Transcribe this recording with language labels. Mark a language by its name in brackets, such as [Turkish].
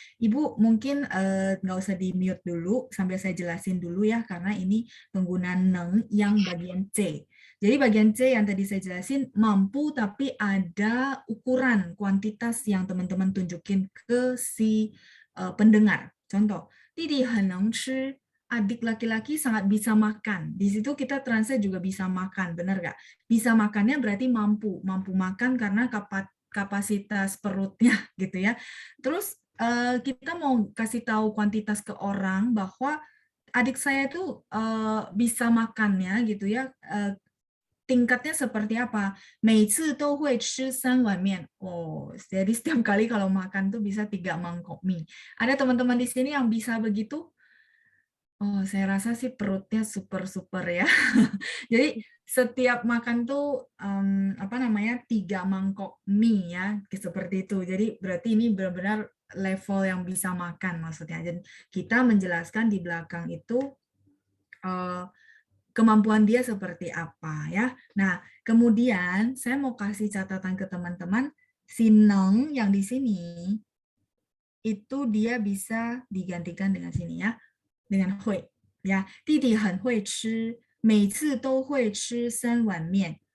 [Indonesian] Ibu mungkin nggak usah di mute dulu sambil saya jelasin dulu ya, karena ini penggunaan neng yang bagian C. Jadi bagian C yang tadi saya jelasin mampu tapi ada ukuran kuantitas yang teman-teman tunjukin ke si pendengar. [Chinese] Contoh, 弟弟很能吃. [Indonesian] Adik laki-laki sangat bisa makan. Di situ kita translate juga bisa makan, benar nggak? Bisa makannya berarti mampu makan karena kapasitas perutnya gitu ya. Terus kita mau kasih tahu kuantitas ke orang bahwa adik saya tuh bisa makannya gitu ya. Tingkatnya seperti apa? [Chinese] 每次都会吃3碗面. [Indonesian] Oh, jadi setiap kali kalau makan tuh bisa 3 mangkok mie. Ada teman-teman di sini yang bisa begitu? Oh, saya rasa sih perutnya super ya. Jadi setiap makan tuh 3 mangkok mie ya, seperti itu. Jadi berarti ini benar-benar level yang bisa makan maksudnya. Dan kita menjelaskan di belakang itu kemampuan dia seperti apa ya. Nah, kemudian saya mau kasih catatan ke teman-teman, si neng yang di sini itu dia bisa digantikan dengan sini ya. Dengan [Chinese] 会 ya, 弟弟很会吃，每次都会吃3碗面.